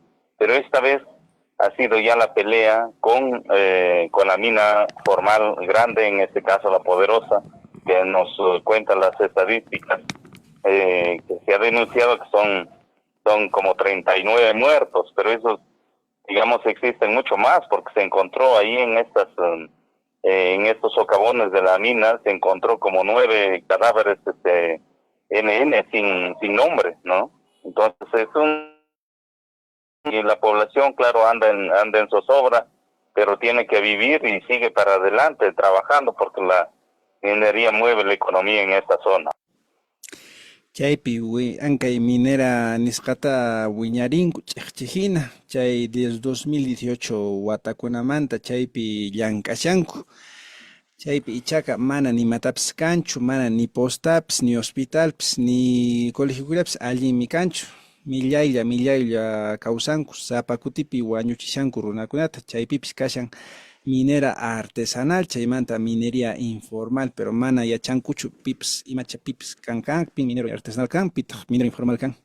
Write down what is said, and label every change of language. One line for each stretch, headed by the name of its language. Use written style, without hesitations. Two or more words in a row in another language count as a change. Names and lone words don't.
Spanish: Pero esta vez ha sido ya la pelea con la mina formal grande, en este caso la Poderosa, que nos cuentan las estadísticas, que se ha denunciado que son como 39 muertos, pero esos, digamos, existen mucho más, porque se encontró ahí en estos socavones de la mina, se encontró como 9 cadáveres NN sin nombre, ¿no? Entonces y la población, claro, anda en zozobra, pero tiene que vivir y sigue para adelante trabajando, porque la minería mueve la economía en esta zona.
Quechua: Chaypi ankay minera nisqata wiñarinku ch'iqchijina, chay desde 2018 watakunamanta chaypi llank'ashanku. Chaypi ichaqa mana nimatapis kanchu, mana ni postapas, ni hospitalpas, ni colegiokulapas allinmi kanchu. Millaylla kawsanku, sapa kutipi wañuchishanku runakunata. Chaypipis kashan
Spanish: minera artesanal,
Quechua: chaymanta
Spanish: minería informal,
Quechua: pero mana yachankuchu pips imacha pips pi
Spanish: minero artesanal
Quechua: kan, pitaq
Spanish: minero informal
Quechua: kan.